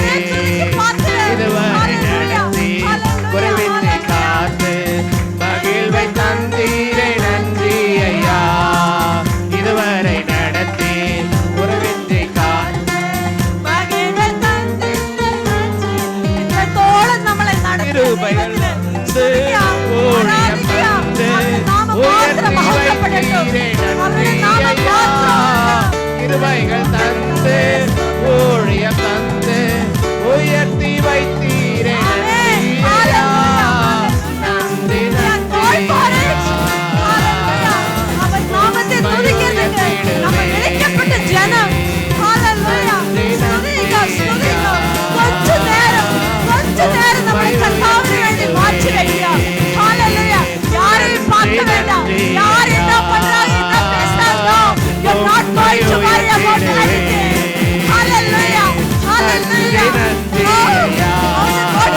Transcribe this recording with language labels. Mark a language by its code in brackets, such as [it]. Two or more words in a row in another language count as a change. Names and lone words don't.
[ta] இதுவரை நடத்தி குறைவின்றி காத்து மகிழ்வை தந்தீரே நன்றி ஐயா. இதுவரை நடத்தி குறைவின்றி காத்து மகிழ்வை தந்தீரே நன்றி. [ml] இன்றத்தோളം നമ്മളെ നടത്തിയ [ta] கிருபைகள் [ml] ദൈവത്തിന് [ta] ஊழியம் தந்து உயர்த்தி வைத்தீரே நன்றி ஐயா. கிருபைகள் தந்து ஊழியம் தந்து உயர்த்தி வைத்தீரே நன்றி ஐயா. நன்றி நன்றி ஐயா. [ml] അവൻ നാമത്തെ സ്തുതിക്കുന്നുണ്ട്. നമ്മൾ വിളിക്കപ്പെട്ട ജനം. ഹല്ലേലൂയ. സ്തുതിക്കുക, സ്തുതിക്കുക. കുറച്ചു നേരം നമ്മൾ കർത്താവിന് വേണ്ടി മാറ്റി വയ്ക്കുക. ഹല്ലേലൂയ. [ta] யாரையும் பார்க்க வேண்டாம். யார் என்ன பண்றாங்க, என்ன பேசுறாங்க. [en] You're not going to worry about anything. Hallelujah. Hallelujah. [ta] நன்றி, நன்றி, Oh, ஐயா.